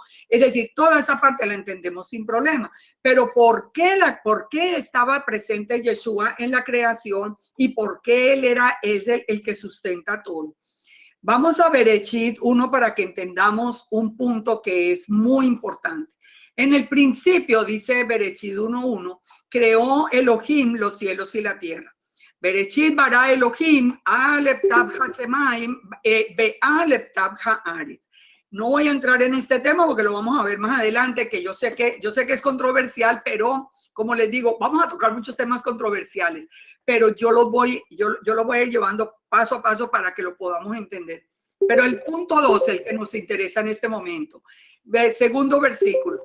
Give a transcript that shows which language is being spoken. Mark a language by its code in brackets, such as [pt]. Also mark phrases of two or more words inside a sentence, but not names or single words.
[es] Es decir, toda esa parte la entendemos sin problema. Pero ¿por qué estaba presente Yeshua en la creación y por qué él es el que sustenta todo? Vamos a ver Bereshit 1 para que entendamos un punto que es muy importante. En el principio, dice Bereshit 1:1, creó Elohim los cielos y la tierra. [he] בראשית ברא אלוהים אלף תו השמיים ובאלף תו הארץ. [es] No voy a entrar en este tema porque lo vamos a ver más adelante, que yo sé que es controversial, pero como les digo, vamos a tocar muchos temas controversiales, pero yo lo voy a ir llevando paso a paso para que lo podamos entender. Pero el punto 2, el que nos interesa en este momento, segundo versículo.